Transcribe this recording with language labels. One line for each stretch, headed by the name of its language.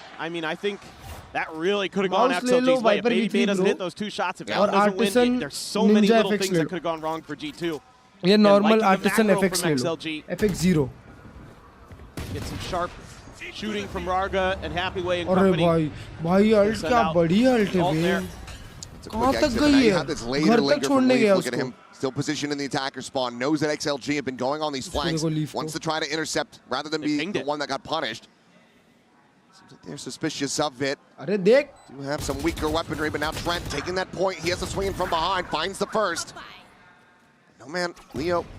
English: I mean, I think that really could have gone XLG's way. If Baby Bay doesn't hit those 2 shots, if Val doesn't win, there's so many little things that could have gone wrong for G2. Yeah, normal Artisan FX XLG. FX0. Get some sharp shooting from Rarga and Happyway and company.
Hindi: भाई ult क्या बढ़िया ult है बे. कहाँ तक गई है? घर तक छोड़ने गया उसको.
English: Still positioned in the attacker spawn. Knows that XLG have been going on these flanks. Wants to try to intercept rather than be the one that got punished. Seems like they're suspicious of it.
Hindi: अरे देख.
English: Do have some weaker weaponry, but now Trent taking that point. He has to swing in from behind. Finds the first. No man, Leo.